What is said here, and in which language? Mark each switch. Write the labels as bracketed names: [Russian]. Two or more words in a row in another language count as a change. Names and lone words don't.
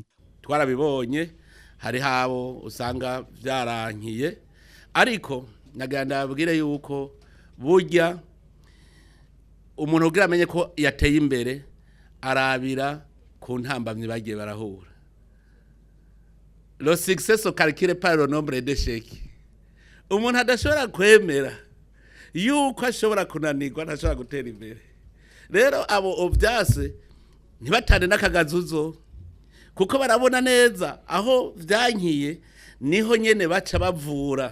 [Rundi] Twarabibonye hari habo usanga vyarankiye, ariko naganda abwire yuko burya umuntu ugira amenye ko yateye imbere arabira ku ntambamye bagiye barahura. [French] Le succès se calcule par le nombre d'échecs. [Rundi] Umuntu adashobora kwemera yuko ashobora kunanirwa ntashobora gutera imbere. Rero abo ovyase ntibatane n'akagazuzo, kuko barabona neza aho vyankiye niho nyene baca bavura.